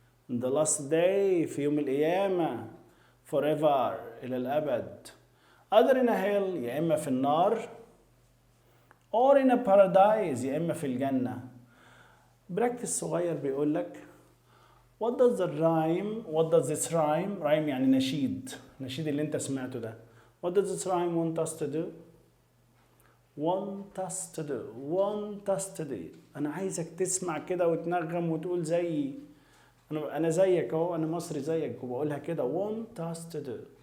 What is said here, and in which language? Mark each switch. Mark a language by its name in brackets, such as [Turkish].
[English] the last day [Arabic] في يوم القيامة. [English] forever [Arabic] إلى الأبد. [English] either in a hell [Arabic] يا إما في النار [English] or in a paradise [Arabic] يا إما في الجنة. براكتس صغير بيقول لك [English] what does this rhyme [Arabic] يعني نشيد اللي انت سمعته ده. [English] what does this rhyme want us to do؟ want us to do. [Arabic] انا عايزك تسمع كده وتنغم وتقول زيي. انا زيك اهو، انا مصري زيك وبقولها كده [English] want us to do.